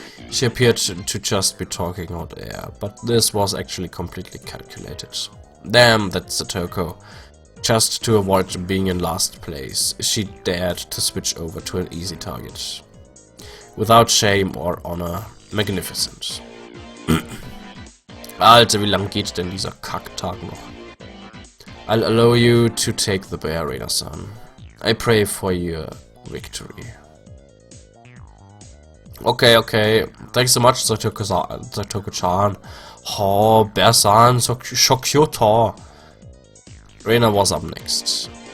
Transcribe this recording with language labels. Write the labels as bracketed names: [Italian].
[English] She appeared to just be talking hot air, but this was actually completely calculated. Damn that Satoko. Just to avoid being in last place, she dared to switch over to an easy target. Without shame or honor, magnificent. [German] Alter, wie lang geht denn dieser Kacktag noch? [English] I'll allow you to take the bear, Reina-san. I pray for your victory. Okay. Thanks so much, Satoko-chan. Oh, bear-san, so cute. Reina was up next.